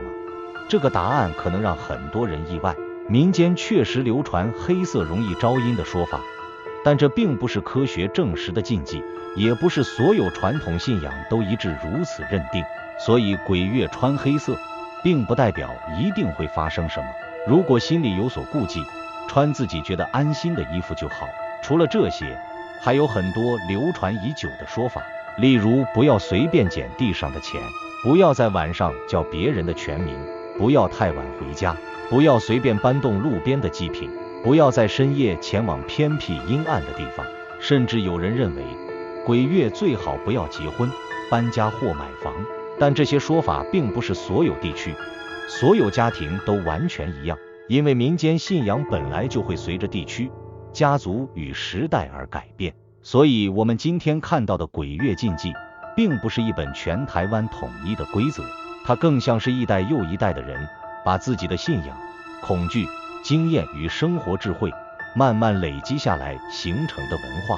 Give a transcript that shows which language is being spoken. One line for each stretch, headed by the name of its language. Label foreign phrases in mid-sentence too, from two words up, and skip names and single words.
Chinese: 這個答案可能讓很多人意外。民間確實流傳黑色容易招陰的說法，但這並不是科學證實的禁忌，也不是所有傳統信仰都一致如此認定。所以鬼月穿黑色並不代表一定會發生什麼，如果心裡有所顧忌，穿自己覺得安心的衣服就好。除了這些，還有很多流傳已久的說法，例如不要隨便撿地上的錢，不要在晚上叫別人的全名，不要太晚回家，不要隨便搬動路邊的祭品，不要在深夜前往偏僻陰暗的地方。甚至有人認為鬼月最好不要結婚、搬家或買房。但這些說法並不是所有地區、所有家庭都完全一樣，因為民間信仰本來就會隨着地區、家族與時代而改變。所以我們今天看到的鬼月禁忌，並不是一本全台灣統一的規則，它更像是一代又一代的人把自己的信仰、恐懼、經驗與生活智慧慢慢累積下來形成的文化。